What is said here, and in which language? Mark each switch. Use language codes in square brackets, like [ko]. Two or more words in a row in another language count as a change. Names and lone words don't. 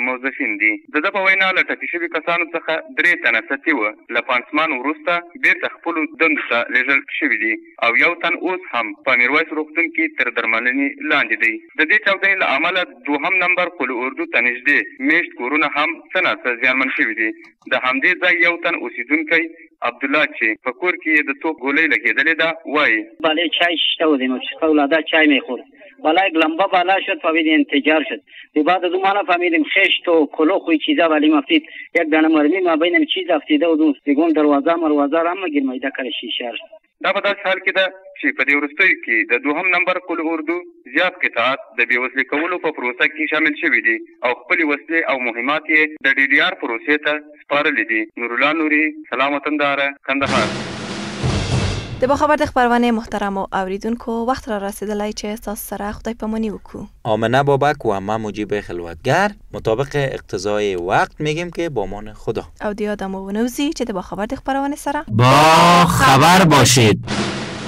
[ps] د ده په وینا له ټپي شوي کسانو څخه 3 تنه سطحي وه له پانسمان اسمان وروسته بیرته خپلو دندو ته لیږل شوي دي او یو تن اوس هم په میرویس روغتون کې تر درملنې لاندې دی. د دې چاودنې له امله 2 نمبر قل اردو ته نږدې میشت کورونه هم څه ناڅه زیانمن شوي دي. د همدې ځای یو تن اوسیدونکی عبدالله چې په کور کې د توپ ګولۍ لګېدلې ده وایي [fa] بالای چای شته بودیم اولادا چای میخورد بالا یک لمبه بالا شد فهمیدیم انفجار شد. بعد از اون فهمیدیم خشت و کلوخ و چیزا ولی مفتید یک دانه مرمی ما بینم چیز افتیده و دوست دیگون دروازه را هم گرمیده کل شیشه شد. [ps] دا په داسې حال کې ده چې په دې وروستیو کې د 2 نمبر قل اردو زیات قطعات د بېوزلي کولو په پروسه کې شامل شوي دي او خپلې وسلې او مهمات یې د DDR پروسې ته سپارلي دي. نورالله نوري، سلام وطنداره، کندهار. د باخبر د خبرونه محترم و اوریدونکو وقت را رسیدلی چې تاسو سره خدای پامانی وکړو. [fa] آمنه بابک و من مجیب خلوتگر مطابق اقتضای وقت میگیم که با امان خدا. [ps] او دیادم و نوزی چې د باخبر د خبرونه سره [fa] با خبر باشید.